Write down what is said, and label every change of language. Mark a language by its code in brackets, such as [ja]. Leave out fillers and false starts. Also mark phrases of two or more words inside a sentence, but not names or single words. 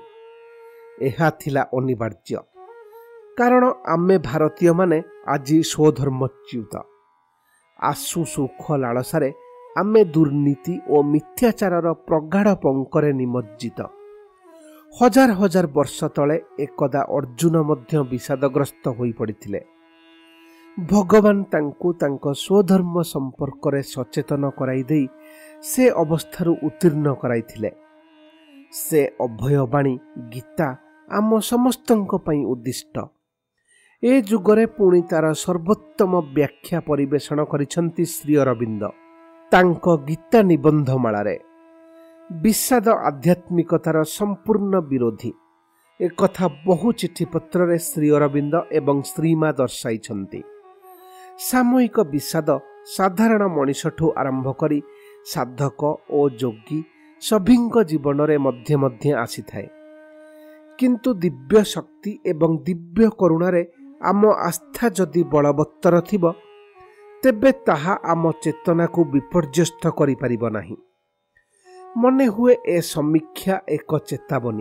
[or] ଏହା ଥିଲା ଅନିବାର୍ଯ୍ୟ। କାରଣ ଆମେ ଭାରତୀୟ ମାନେ ଆଜି ସ୍ୱଧର୍ମଚ୍ୟୁତ। ଆଶୁ ସୁଖ ଲାଳସାରେ ଆମେ ଦୁର୍ନୀତି ଓ ମିଥ୍ୟାଚାରର ପ୍ରଗାଢ଼ ପଙ୍କରେ ନିମଜ୍ଜିତ। ହଜାର ହଜାର ବର୍ଷ ତଳେ ଏକଦା ଅର୍ଜୁନ ମଧ୍ୟ ବିଷାଦଗ୍ରସ୍ତ ହୋଇ ପଡ଼ିଥିଲେ। ଭଗବାନ ତାଙ୍କୁ ତାଙ୍କ ସ୍ୱଧର୍ମ ସମ୍ପର୍କ ରେ ସଚେତନ କରାଇ ଦେଇ ସେ ଅବସ୍ଥାରୁ ଉତ୍ତୀର୍ଣ୍ଣ କରାଇଥିଲେ। ସେ ଅଭୟବାଣୀ ଗୀତା ଆମ ସମସ୍ତଙ୍କ ପାଇଁ ଉଦ୍ଦିଷ୍ଟ। ଏ ଯୁଗରେ ପୁଣି ତାର ସର୍ବୋତ୍ତମ ବ୍ୟାଖ୍ୟା ପରିବେଷଣ କରିଛନ୍ତି ଶ୍ରୀ ଅରବିନ୍ଦ ତାଙ୍କ ଗୀତା ନିବନ୍ଧମାଳାରେ। ବିଷାଦ ଆଧ୍ୟାତ୍ମିକତାର ସମ୍ପୂର୍ଣ୍ଣ ବିରୋଧୀ ଏକ କଥା ବହୁ ଚିଠିପତ୍ର ରେ ଶ୍ରୀ ଅରବିନ୍ଦ ଏବଂ ଶ୍ରୀମା ଦର୍ଶାଇଛନ୍ତି। ସାମୂହିକ ବିଷାଦ ସାଧାରଣ ମଣିଷଠୁ ଆରମ୍ଭ କରି ସାଧକ ଓ ଯୋଗୀ ସଭିଙ୍କ ଜୀବନ ରେ ମଧ୍ୟ ମଧ୍ୟ ଆସି ଥାଏ। କିନ୍ତୁ ଦିବ୍ୟ ଶକ୍ତି ଏବଂ ଦିବ୍ୟ କରୁଣା ରେ ଆମ ଆସ୍ଥା ଯଦି ବଳବତ୍ତର ଥିବ ତେବେ ତାହା ଆମ ଚେତନାକୁ ବିପର୍ଯ୍ୟସ୍ତ କରି ପାରିବ ନାହିଁ। ମନେ ହୁଏ ଏ ସମୀକ୍ଷା ଏକ ଚେତାବନୀ।